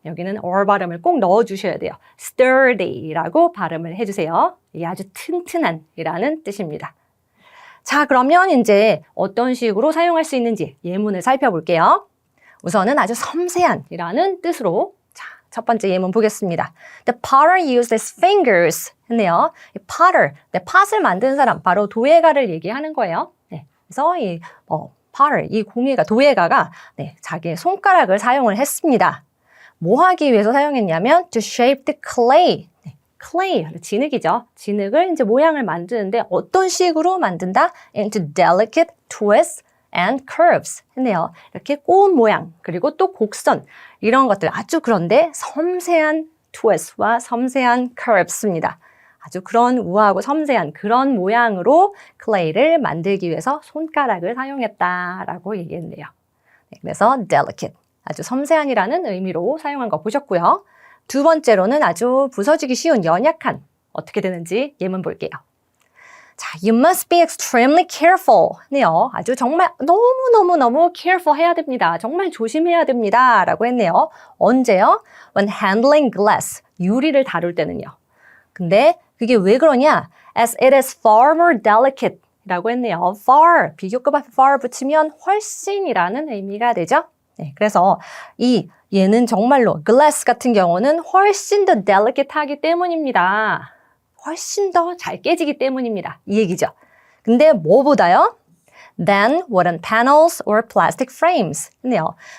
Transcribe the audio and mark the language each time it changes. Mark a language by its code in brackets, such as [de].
[ko] 여기는 r 발음을 꼭 넣어주셔야 돼요. sturdy라고 발음을 해주세요. 이게 아주 튼튼한 이라는 뜻입니다. 자, 그러면 이제 어떤 식으로 사용할 수 있는지 예문을 살펴볼게요. 우선은 아주 섬세한 이라는 뜻으로 첫 번째 예문 보겠습니다. [en] The potter used his fingers [ko] 했네요. 이 potter, 팥을 만든 사람, 바로 도예가를 얘기하는 거예요. 그래서 이 potter, 이 공예가, 도예가가 자기의 손가락을 사용을 했습니다. 뭐 하기 위해서 사용했냐면 [en] to shape the clay. [ko] clay, 진흙이죠. 진흙을 이제 모양을 만드는데 어떤 식으로 만든다? [en] into delicate twists and curves [ko] 했네요. 이렇게 꼬운 모양, 그리고 또 곡선, 이런 것들 아주 그런데 섬세한 twist와 섬세한 curves입니다. 아주 그런 우아하고 섬세한 그런 모양으로 clay를 만들기 위해서 손가락을 사용했다라고 얘기했네요. 그래서 delicate, 아주 섬세한이라는 의미로 사용한 거 보셨고요. 두 번째로는 아주 부서지기 쉬운, 연약한, 어떻게 되는지 예문 볼게요. [en] 자, you must be extremely careful. [ko] 네요. 아주 정말 너무 careful 해야 됩니다. 정말 조심해야 됩니다. 라고 했네요. 언제요? [en] When handling glass. [ko] 유리를 다룰 때는요. 근데 그게 왜 그러냐? [en] As it is far more delicate. [ko] 라고 했네요. far. 비교급 앞에 far 붙이면 훨씬이라는 의미가 되죠. 그래서 얘는 정말로 glass 같은 경우는 훨씬 더 delicate 하기 때문입니다. 훨씬 더 잘 깨지기 때문입니다. 이 얘기죠. 근데 뭐보다요? [en] Than wooden panels or plastic frames. [ko] 네요.